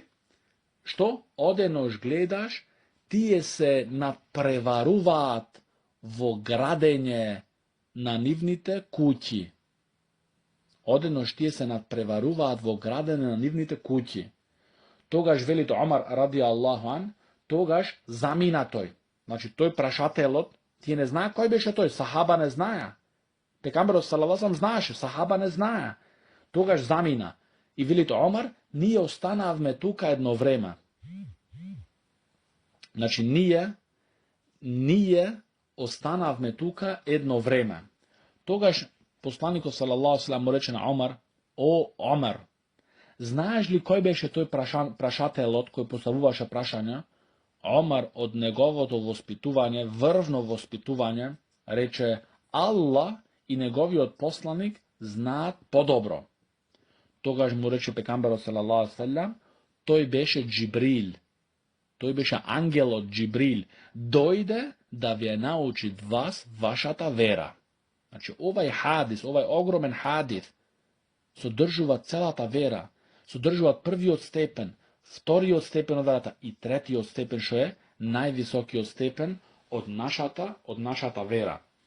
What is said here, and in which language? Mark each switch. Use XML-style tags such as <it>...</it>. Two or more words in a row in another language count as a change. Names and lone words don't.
<mk>Што? Оденош гледаш, тие се надпреваруваат во градење на нивните куќи. Оденош тие се надпреваруваат во градење на нивните куќи. Тогаш велите Омар</mk> <ar>رضي الله عنه,</ar> <mk>тогаш замина тој. Значи тој прашателот, тие не знаат кој беше тој, сахаба не знаја. Пекамберот</mk> <ar>صلى الله عليه وسلم</ar> <mk>знаеше, сахаба не знаја. Тогаш замина. И велите Омар, ние останавме тука едно време. Значи ние останавме тука едно време. Тогаш Посланикот</mk> <ar>صلى الله عليه وسلم</ar> <mk>му рече на Омар: "О Омар, знаеш ли кој беше тој прашателот кој поставуваше прашања?" Омар од неговото воспитување, врвно воспитување, рече: "Аллах и неговиот посланик знаат подобро." Тогаш му рече пекамберот</mk> <ar>صلى الله عليه وسلم:</ar> <mk>"Тој беше Џибрил. Тој беше ангелот Џибрил. Дојде да ве научи вас вашата вера." Значи, овај хадис, овај огромен хадис, содржува целата вера, содржува првиот степен, вториот степен од верата и третиот степен, што е највисокиот степен од нашата вера.</mk>